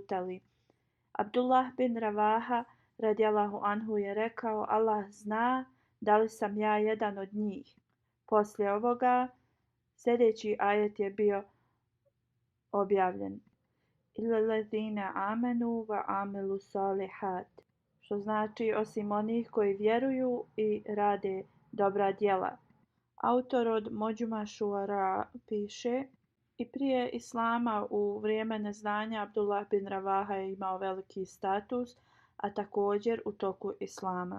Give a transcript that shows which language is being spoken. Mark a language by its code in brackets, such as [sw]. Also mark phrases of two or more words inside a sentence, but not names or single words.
[bs] Abdullah bin Ravaha [ar] رضي الله عنه [bs] je rekao: Allah zna da li sam ja jedan od njih. Poslije ovoga sljedeći ajet je bio objavljen. [ar] إلا الذين آمنوا وعملوا الصالحات, [bs] što znači osim onih koji vjeruju i rade dobra djela. Autor od Mođuma Šuara piše: I prije Islama u vrijeme neznanja Abdullah bin Ravaha je imao veliki status, a također u toku Islama.